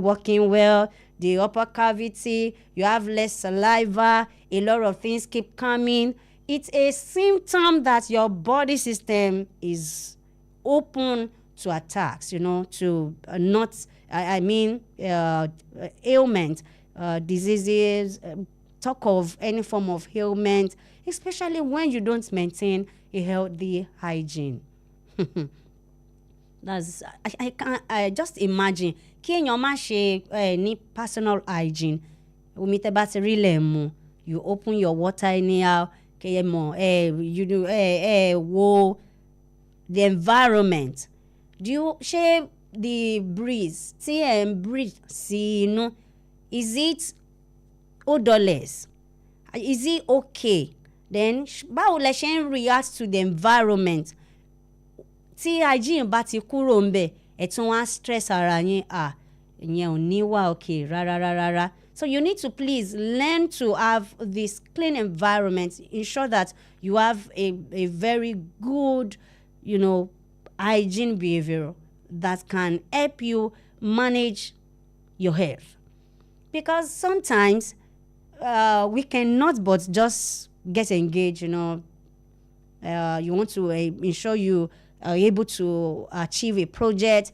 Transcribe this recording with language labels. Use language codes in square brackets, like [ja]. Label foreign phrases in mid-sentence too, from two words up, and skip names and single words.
[en] working well, the upper cavity, you have less saliva, a lot of things keep coming, it's a symptom that your body system is open to attacks, to not, I mean, ailment, diseases, talk of any form of ailment, especially when you don't maintain a healthy hygiene. I just imagine [yo] kí èèyàn má ṣe ní [en] personal hygiene. [yo] Omi tẹ́ bá ti rí lẹ̀ mu, [en] you open your water anyhow, [yo] kẹ́ ẹ mọ̀ [en] you do wo the environment. [yo] Ṣé [en] the breeze [yo] tí ẹ̀ ń breathe sí inú, [en] is it odorless? Is it okay? Then [yo] báwo lẹ ṣe ń [en] react to the environment? [yo] Tí hygiene bá ti kúrò ńbẹ̀, ẹ̀ tún wá stress ara yín, ìyẹn ò ní wà okay rárá. [en] So you need to please learn to have this clean environment. Ensure that you have a very good, hygiene behavior that can help you manage your health. Because sometimes we cannot but just get engaged, you want to ensure you are able to achieve a project.